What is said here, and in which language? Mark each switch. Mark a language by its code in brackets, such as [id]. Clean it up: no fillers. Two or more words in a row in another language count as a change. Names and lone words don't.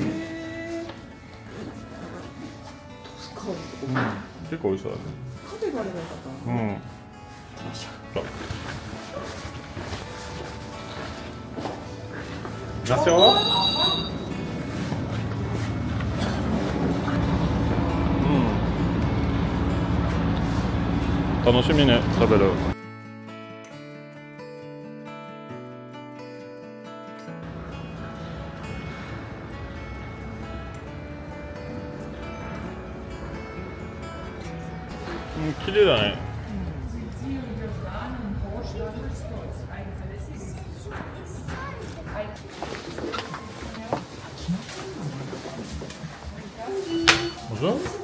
[ja] 結構美味しそうだね。カフェがあればよかったな。 [fr] うん。Merci, au revoir. [ja] Mm. 楽しみね、食べる。綺麗だね。Bonjour.